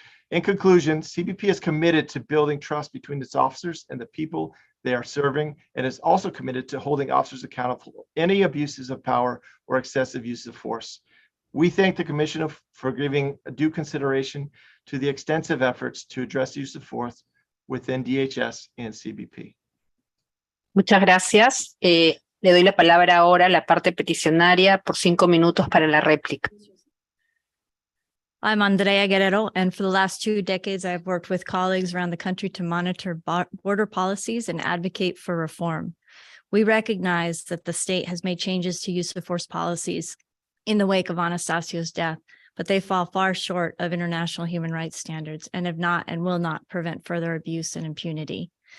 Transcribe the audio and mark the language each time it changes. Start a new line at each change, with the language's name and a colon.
English: In conclusion, CBP is committed to building trust between its officers and the people they are serving, and is also committed to holding officers accountable for any abuses of power or excessive use of force. We thank the Commission for giving due consideration to the extensive efforts to address use of force within DHS and CBP.
Spanish: Muchas gracias. Le doy la palabra ahora a la parte peticionaria por 5 minutos para la réplica.
English: I'm Andrea Guerrero, and for the last 2 decades, I've worked with colleagues around the country to monitor border policies and advocate for reform. We recognize that the state has made changes to use of force policies in the wake of Anastasio's death, but they fall far short of international human rights standards and have not and will not prevent further abuse and impunity.